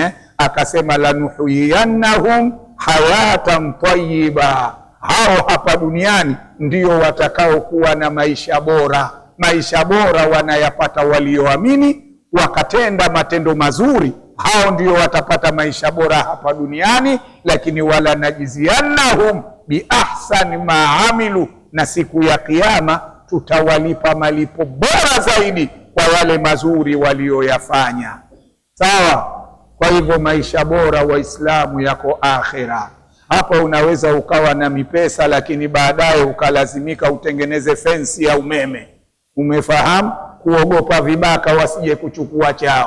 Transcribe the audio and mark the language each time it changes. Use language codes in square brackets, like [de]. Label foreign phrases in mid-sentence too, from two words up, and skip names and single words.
[sw] Akasema [ar] لنحيينهم حياة طيبة, [sw] hao hapa duniani ndio watakao kuwa na maisha bora. Maisha bora wanayapata walioamini wakatenda matendo mazuri, hao ndio watapata maisha bora hapa duniani. [ar] Lakini ولنجزينهم بأحسن ما عملوا, [sw] na siku ya Kiyama tutawalipa malipo bora zaidi kwa yale mazuri walioyafanya. Sawa? Kwa hivyo maisha bora Waislamu yako akhira. Hapa unaweza ukawa na mipesa, lakini baadaye ukalazimika utengeneze fensi ya umeme, umefahamu, kuogopa vibaka wasije kuchukua chao.